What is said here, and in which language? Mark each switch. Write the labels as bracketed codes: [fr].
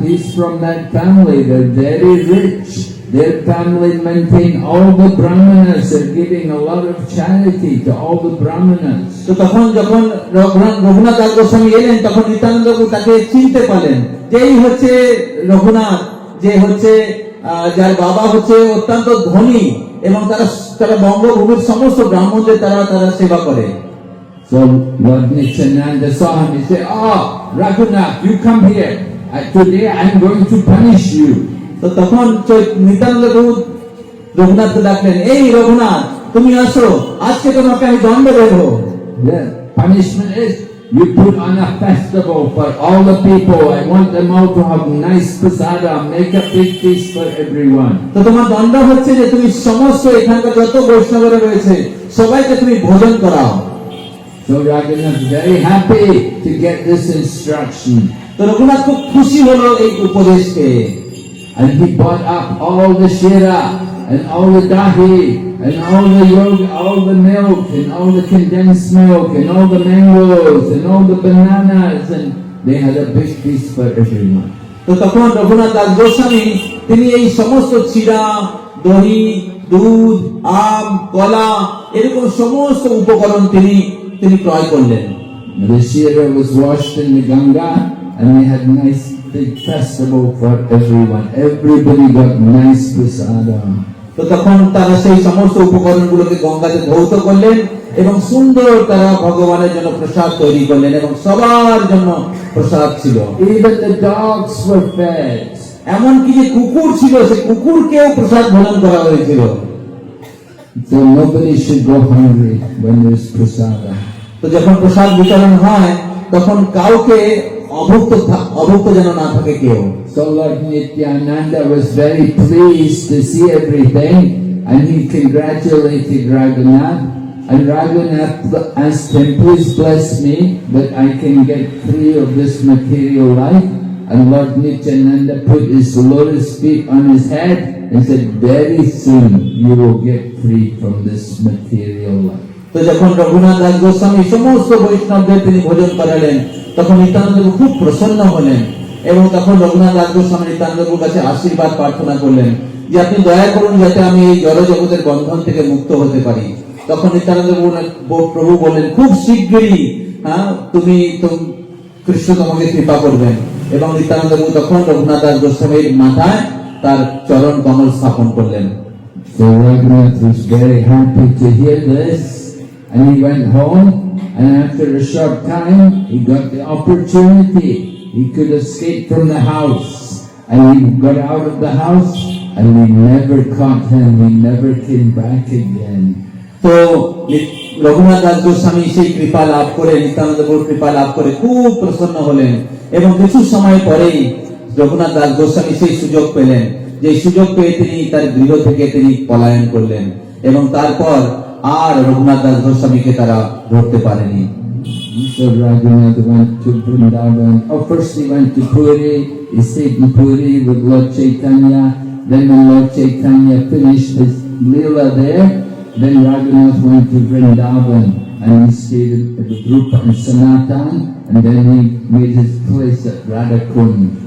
[en] He's from that family. They're very rich. Their family maintain all the brahmanas. They're giving a lot of charity to all the brahmanas. [bn] তো তখন যখন রঘুনাথ দাস গোস্বামী এলেন, তখন নিত্যানন্দ প্রভু তাকে চিনতে পারলেন যে এই হচ্ছে রঘুনাথ, যে হচ্ছে যার বাবা হচ্ছে অত্যন্ত ধনী এবং তারা তারা বঙ্গভূমির সমস্ত ব্রাহ্মণদের তারা তারা সেবা করে। [en] So Lord Nityananda saw him. He said, "Oh, Raghunath, you come here. Today I'm going to punish you." [bn] তো তখন নিত্যানন্দ প্রভু রঘুনাথকে ডাকলেন, এই রঘুনাথ তুমি আসো, আজকে তোমাকে আমি দণ্ড দেব। [en] The punishment is you put on a festival for all the people. I want them all to have nice prasada. Make a big feast for everyone. [bn] তো তোমার দণ্ড হচ্ছে যে তুমি সমস্ত এখানকার যত বৈষ্ণবরা রয়েছে সবাইকে তুমি ভোজন করাও। [en] So Raghunath is very happy to get this instruction. [bn] তো রঘুনাথ খুব খুশি হলো এই উপদেশকে, [en] And he bought up all the shira and all the dahi and all the yoga, all the milk and all the condensed milk and all the mangoes and all the bananas, and they had a big feast for everyone. [bn] তো তখন রঘুনাথ দাস গোস্বামী তিনি এই সমস্ত চিরা, দহি, দুধ, আম, কলা এরকম সমস্ত উপকরণ তিনি তিনি ক্রয় করলেন। [en] The shira was washed in the Ganga and they had nice big festival for everyone. Everybody got nice prasada. [bn] তো তখন তারা সেই সমস্ত উপকরণগুলোকে গঙ্গাতে ধৌত করলেন এবং সুন্দর তারা ভগবানের জন্য প্রসাদ তৈরি করলেন এবং সবার জন্য প্রসাদ ছিল। [en] Even the dogs were fed. [bn] এমনকি যে কুকুর ছিল সে কুকুরকেও প্রসাদ ভোজন করা হয়েছিল। [en] So nobody should go hungry when there's prasada. [bn] তো যখন প্রসাদ বিতরণ হয় তখন কাউকে অভুক্ত যেন না থাকে কেউ। [en] So Lord Nityananda was very pleased to see everything, and he congratulated Raghunath. And Raghunath asked him, "Please bless me that I can get free of this material life." And Lord Nityananda put his lotus feet on his head and said, "Very soon you will get free from this material life." [bn] তো যখন রঘুনাথ দাস গোস্বামী সমস্ত বৈষ্ণবদের তিনি ভোজন করালেন তখন নিত্যানন্দ খুব প্রসন্ন হলেন এবং তখন রঘুনাথ দাস গোস্বামী নিত্যানন্দের কাছে আশীর্বাদ প্রার্থনা করলেন যে আপনি দয়া করুন যাতে আমি এই জড় জগতের বন্ধন থেকে মুক্ত হতে পারি। তখন নিত্যানন্দ প্রভু বললেন, খুব শীঘ্রই তুমি কৃষ্ণ তোমাকে কৃপা করবেন। এবং নিত্যানন্দ প্রভু তখন রঘুনাথ দাস গোস্বামীর মাথায় তার চরণ কমল স্থাপন করলেন। [en] So Raghunath was very happy to hear this, and he went home, and after a short time he got the opportunity. He could escape from the house, and he got out of the house, and we never caught him. He never came back again. [bn] তো রঘুনাথ দাস গোস্বামী সেই কৃপা লাভ করে নিত্যানন্দ প্রভুর কৃপা লাভ করে খুব প্রসন্ন হলেন এবং কিছু সময় পরেই রঘুনাথ দাস গোস্বামী সেই সুযোগ পেলেন, যে সুযোগ পেয়ে তিনি তার গৃহ থেকে তিনি পলায়ন করলেন এবং তারপর আর রঘুনাথ দাস গোস্বামীকে তারা ধরতে পারেনি। [en] So Raghunath went to Vrindavan. First he went to Puri. He stayed in Puri with Lord Chaitanya. Then when Lord Chaitanya finished his Leela there, then Raghunath went to Vrindavan and he stayed with Rupa and Sanatan, and then he made his place at Radhakund.